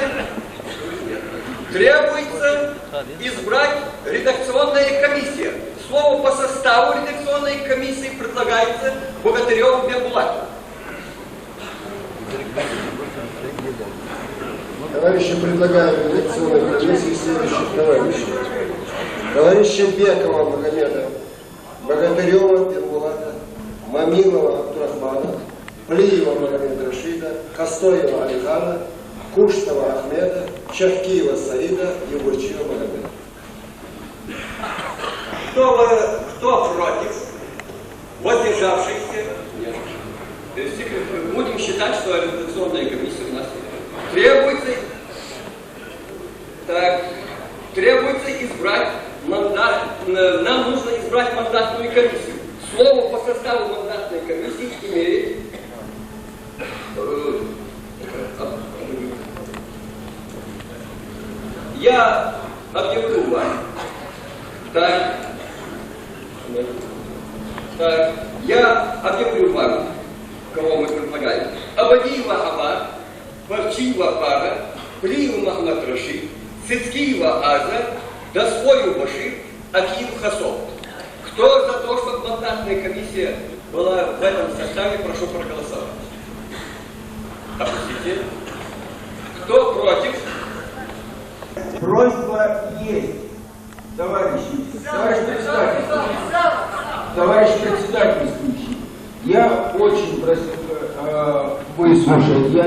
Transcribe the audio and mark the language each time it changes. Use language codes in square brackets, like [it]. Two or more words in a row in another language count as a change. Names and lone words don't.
[ru] Требуется избрать редакционная комиссия. Слово по составу редакционной комиссии предлагается Богатыреву Бекбулату. Товарищи, предлагаю редакционной комиссии следующих товарищей. Товарища Бекова Магомеда, Богатырева Бекбулата, Мамилова Абдурахмана, Плиева Магомеда Рашида, Костоева Алихана, Куштова Ахмеда, Чавкиева Саида, Егорчева Магомеда. Кто против? Воздержавшихся? Нет. Будем считать, что редакционная комиссия у нас требуется избрать мандат. Нам нужно избрать мандатную комиссию. Слово по составу мандатной комиссии имеет я объявлю вам. Я объявлю вам, кого мы предлагаем. Абадиева Аба, Парчиева Пара, Плиева Махмад Рашид, Цицкиева Аза, Досвою Башир, Акиев Хасов. Кто за то, чтобы мандатная комиссия была в этом составе, прошу проголосовать. Опустите. Кто против? Просьба есть, товарищ председательствующий, я очень прошу выслушать, я